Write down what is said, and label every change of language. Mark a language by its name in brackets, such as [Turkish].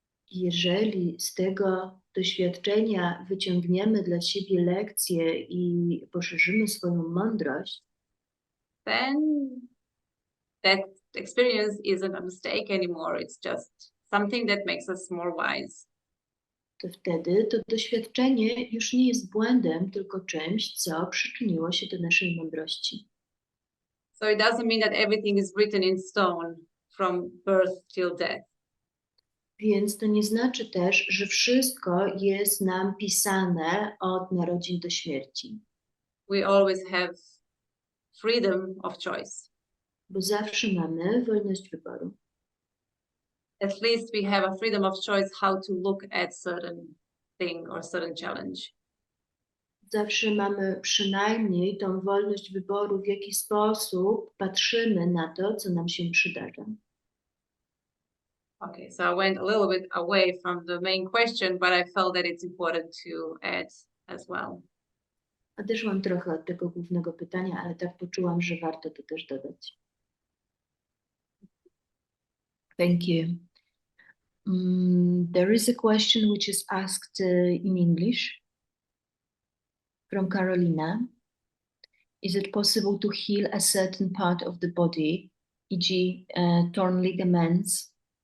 [Polish] Jeżeli z tego doświadczenia wyciągniemy dla siebie lekcje i poszerzymy swoją mądrość, [English] then that experience isn't a mistake anymore. It's just something that makes us more wise. [Polish] to wtedy to doświadczenie już nie jest błędem, tylko czymś, co przyczyniło się do naszej mądrości. [English] So it doesn't mean that everything is written in stone from birth till death. [Polish] Więc to nie znaczy też, że wszystko jest nam pisane od narodzin do śmierci, [English] We always have freedom of choice. [Polish] bo zawsze mamy wolność wyboru. [English] At least we have a freedom of choice how to look at certain thing or certain challenge. [Polish] Zawsze mamy przynajmniej tą wolność wyboru, w jaki sposób patrzymy na to, co nam się przydarza. [English] Okay, so I went a little bit away from the main question, but I felt that it's important to add as well. [Polish] Odeszłam trochę od tego głównego pytania, ale tak poczułam, że warto to też dodać. [English] Thank you. There is a question which is asked in English from Carolina. Is it possible to heal a certain part of the body, e.g. torn ligaments?